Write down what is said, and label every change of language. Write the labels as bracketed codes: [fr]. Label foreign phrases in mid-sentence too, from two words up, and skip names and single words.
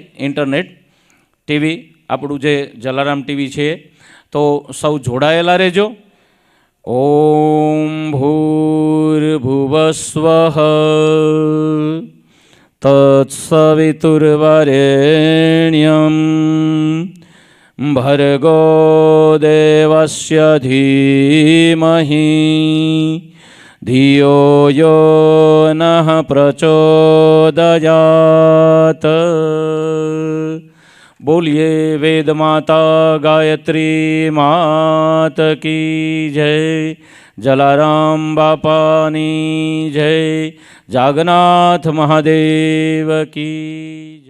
[gu] ઇન્ટરનેટ, ટીવી, આપણું જે જલારામ ટીવી છે, તો સૌ જોડાયેલા રહેજો. [sa] ઓમ ભૂર્ભુવસ્વઃ તત્સવિતુર્વરેણ્યં ભર્ગો દેવસ્ય ધીમહિ धियो यो नः प्रचोदयात्। [hi] बोलिए वेद माता गायत्री मात की जय, [gu] જલારામ બાપાની જય, [hi] जागन्नाथ महादेव की जय।